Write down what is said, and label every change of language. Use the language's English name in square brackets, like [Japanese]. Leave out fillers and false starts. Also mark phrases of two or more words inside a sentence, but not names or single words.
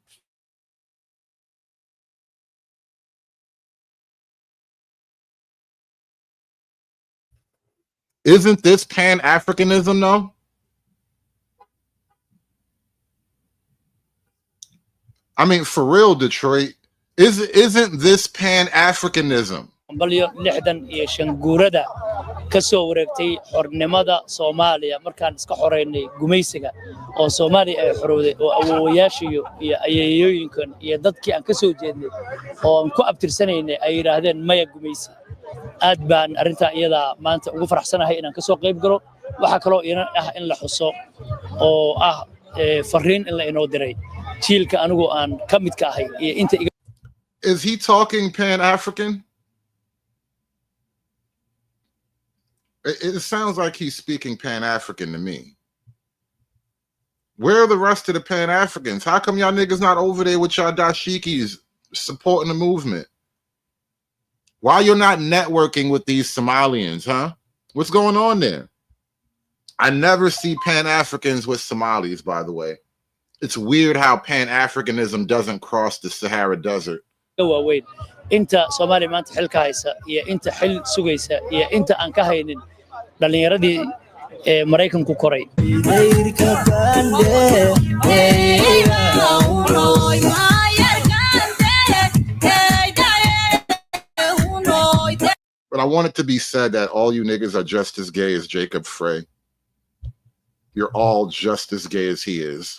[English] Isn't this Pan-Africanism though? I mean, for real, Detroit, isn't this Pan-Africanism? [Somali] kasoo wareegtay xornimada Soomaaliya markaan iska xoreynay gumaysiga oo Soomaaliya ay xorowday oo awoowayaashiyo iyo ayeeyooyinkan iyo dadkii aan ka soo jeednay oo aan ku abtirsanaynay ay yiraahdeen maya gumaysi aad baan arinta iyada maanta ugu faraxsanahay inaan ka soo qayb galo waxa kale oo in la xuso oo fariin in la inoo diray jiilka anigu aan ka mid ka ahay iyo inta [English] Is he talking Pan-African? It sounds like he's speaking Pan-African to me. Where are the rest of the Pan-Africans? How come y'all niggas not over there with y'all dashikis supporting the movement? Why you're not networking with these Somalians, huh? What's going on there? I never see Pan-Africans with Somalis, by the way. It's weird how Pan-Africanism doesn't cross the Sahara Desert. [Somali] waaweyn inta Soomaaliya maanta xilka haysa iyo inta xil sugaysa iyo inta aan ka haynin dhalinyaradii Mareykanku koray [English] But I want it to be said that all you niggas are just as gay as Jacob Frey. You're all just as gay as he is.